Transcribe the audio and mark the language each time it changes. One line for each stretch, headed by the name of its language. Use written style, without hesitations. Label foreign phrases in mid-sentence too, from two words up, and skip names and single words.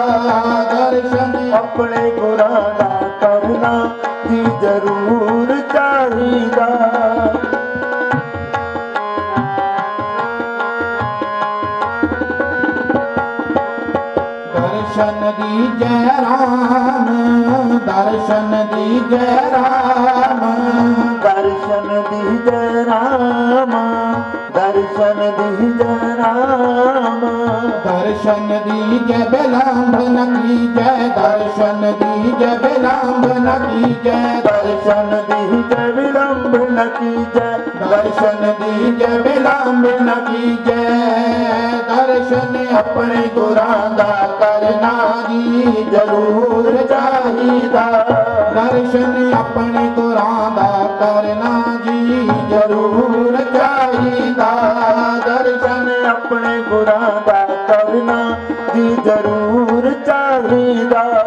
Punjabi: ਦਰਸ਼ਨ ਅਪਨੇ ਗੁਰਾਂ ਦਾ ਕਰਨਾ ਜੀ ਜ਼ਰੂਰ ਚਾਹੀਦਾ।
Hindi: दर्शन दीजै राम, दर्शन दीजै राम, दर्शन दीजै राम, दर्शन दीजै राम। दर्शन दीजै विलंब न कीजै, दर्शन दीजै विलंब न कीजै। दर्शन दीजै विलंब न कीजै, दर्शन दीजै विलंब न कीजै।
Punjabi: ਦਰਸ਼ਨ ਅਪਨੇ ਗੁਰਾਂ ਦਾ ਕਰਨਾ ਜੀ ਜ਼ਰੂਰ ਚਾਹੀਦਾ। ਦਰਸ਼ਨ ਅਪਨੇ ਗੁਰਾਂ ਦਾ ਕਰਨਾ ਜੀ ਜ਼ਰੂਰ ਚਾਹੀਦਾ। ਦਰਸ਼ਨ ਅਪਨੇ ਗੁਰਾਂ ਦਾ ਕਰਨਾ ਜੀ ਜ਼ਰੂਰ ਚਾਹੀਦਾ।